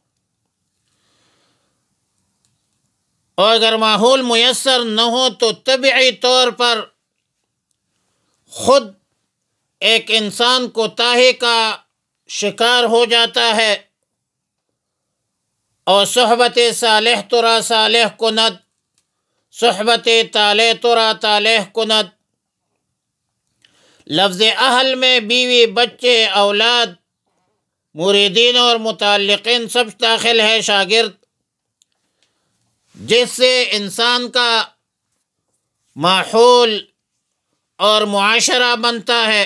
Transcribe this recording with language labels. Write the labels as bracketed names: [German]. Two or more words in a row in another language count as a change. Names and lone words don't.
[Urdu] اور اگر ماحول میسر نہ ہو تو طبعی طور پر خود ایک انسان کوتاہی کا شکار ہو جاتا ہے، اور [Persian] صحبت صالح ترا صالح کند، صحبت طالح ترا طالح کند۔ [Urdu] لفظ اہل میں بیوی، بچے، اولاد، مریدین اور متعلقین سب داخل ہے، شاگرد، جس سے انسان کا ماحول اور معاشرہ بنتا ہے۔